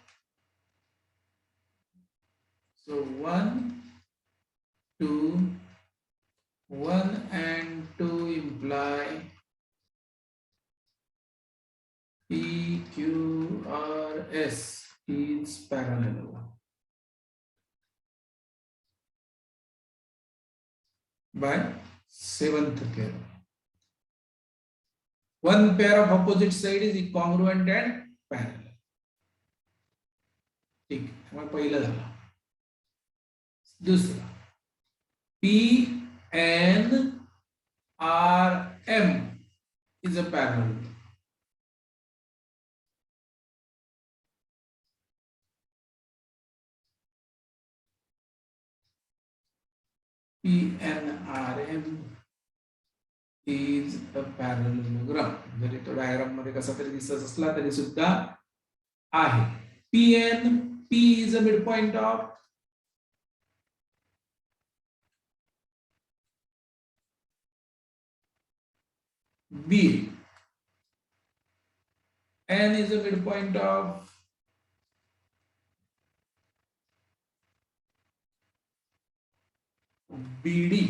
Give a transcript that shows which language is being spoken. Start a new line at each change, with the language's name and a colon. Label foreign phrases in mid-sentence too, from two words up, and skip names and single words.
English: So 1, 2, 1 and 2 imply PQRS is parallel by 7th theorem. One pair of opposite side is congruent and parallel.
Hindi: ठीक है,
Marathi: मग पहिला झाला. दूसरा
English: PNRM is a parallelogram.
Marathi: PNRM is a parallelogram. जरी तो डायग्राम मध्ये कसा तरी दिसत असला तरी सुद्धा आहे.
English: P is a midpoint of B. N is a midpoint of BD.